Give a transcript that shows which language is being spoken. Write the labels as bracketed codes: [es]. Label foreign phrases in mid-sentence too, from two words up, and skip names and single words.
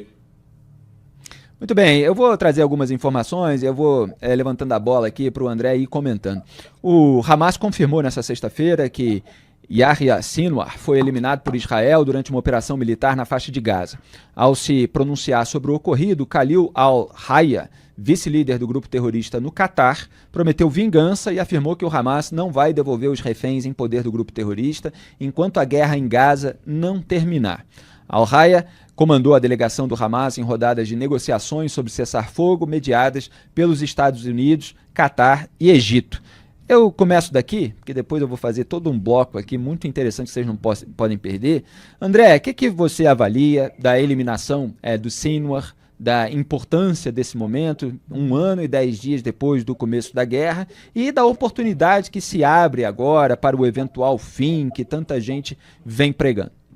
[pt] Muito bem, eu vou trazer algumas informações e eu vou levantando a bola aqui para o André ir comentando. O Hamas confirmou nessa sexta-feira que Yahya Sinwar foi eliminado por Israel durante uma operação militar na faixa de Gaza. Ao se pronunciar sobre o ocorrido, Khalil al-Hayya, vice-líder do grupo terrorista no Catar, prometeu vingança e afirmou que o Hamas não vai devolver os reféns em poder do grupo terrorista enquanto a guerra em Gaza não terminar. Al-Hayya comandou a delegação do Hamas em rodadas de negociações sobre cessar-fogo mediadas pelos Estados Unidos, Catar e Egito. Eu começo daqui, porque depois eu vou fazer todo um bloco aqui muito interessante que vocês não podem perder. André, o que você avalia da eliminação do Sinwar, da importância desse momento, 1 ano e 10 dias depois do começo da guerra, e da oportunidade que se abre agora para o eventual fim que tanta gente vem pregando?